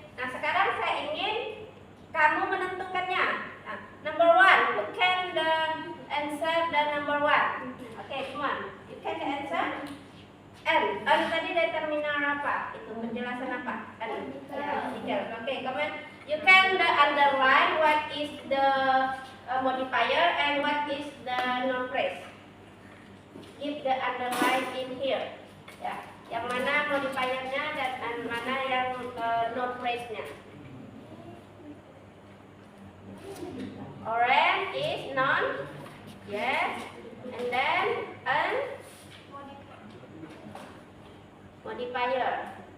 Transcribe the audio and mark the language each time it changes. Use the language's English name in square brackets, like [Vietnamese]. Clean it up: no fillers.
[Indonesian] Nah, sekarang saya ingin kamu menentukannya. [English] Nah, number one, who can the answer the number one? Okay, come on, you can the answer. [Indonesian] N tadi determinan apa? Itu penjelasan apa? N. Ya, okay, comment. [English] You can underline what is the modifier and what is the noun phrase. Give the underline in here. [Indonesian] Ya, yang mana modifiernya dan mana yang noun phrase-nya. [English] Orange is noun. Yes. And then modifier.